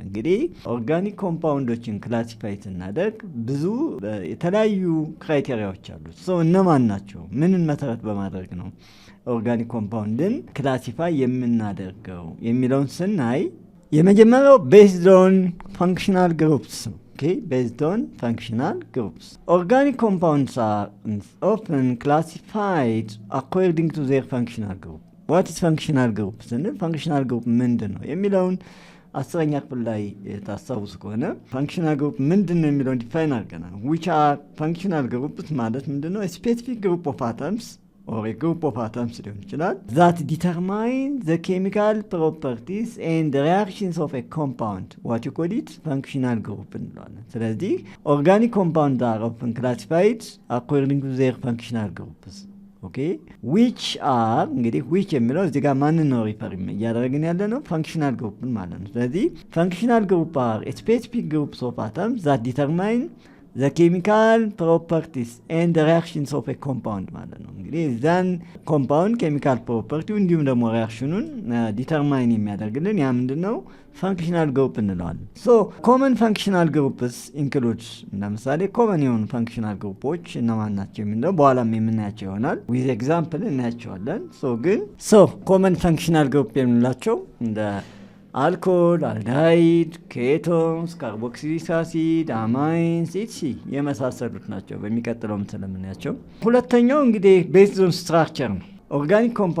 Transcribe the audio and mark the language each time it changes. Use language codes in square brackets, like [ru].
[am] እንግዲህ ኦርጋኒክ ኮምፓውንዶችን ክላሲፋይ ስናደርግ ብዙ የተለያዩ ክራይቴሪያዎች አሉት። እነማን ናቸው? ምንን መሰረት በማድረግ ነው ኦርጋኒክ ኮምፓውንድን ክላሲፋይ የምናደርገው የሚለውን ስናይ የመጀመሪያው [en] based on functional groups based on functional groups. Organic compounds are often classified according to their functional group. What is functional group? Functional group [am] ምንድን ነው የሚለውን 10ኛ ክፍል ላይ ታስታውሱ ከሆነ functional group ምንድን ነው የሚለውን ዲፋይን አድርገናል። [en] which are functional groups [am] ማለት ምንድን ነው? [en] a specific group of atoms or a group of atoms [am] ሊሆን ይችላል [en] that determine the chemical properties and the reactions of a compound. what you call it? functional group [am] እንለዋለን። ስለዚህ [en] organic compounds are often classified according to their functional groups. which are [am] እንግዲህ [en] which [am] የሚለው እዚህ ጋር ማንን ነው ሪፈር እያደረግን ያለ ነው? [en] functional group [am] ማለት ነው። ስለዚህ [en] functional group are a specific groups of atoms that determine the chemical properties and the reactions of a compound [am] ማለት ነው። እንግዲህ ዛን ኮምፓውንድ ኬሚካል ፕሮፐርቲው እንዲሁም ደግሞ ሪያክሽኑን ዲተርማይን የሚያደርግልን ያ ምንድነው? ፋንክሽናል ግሩፕ እንለዋለን። ኮመን ፋንክሽናል ግሩፕስ ኢንክሉድስ ለምሳሌ ኮመን የሆኑ ፋንክሽናል ግሩፖች እነማን ናቸው የሚለው በኋላም የምናያቸው ይሆናል። ዊዝ ኤግዛምፕል እናያቸዋለን። ኮመን ፋንክሽናል ግሩፕ የምንላቸው እንደ አልኮል፣ አልዳይድ፣ ኬቶንስ፣ ካርቦክሲሊክ አሲድ፣ አማይንስ የመሳሰሉት ናቸው። በሚቀጥለውም ስለምናያቸው ሁለተኛው እንግዲህ ቤዝድ ኦን ስትራክቸር ነው። ኦርጋኒክ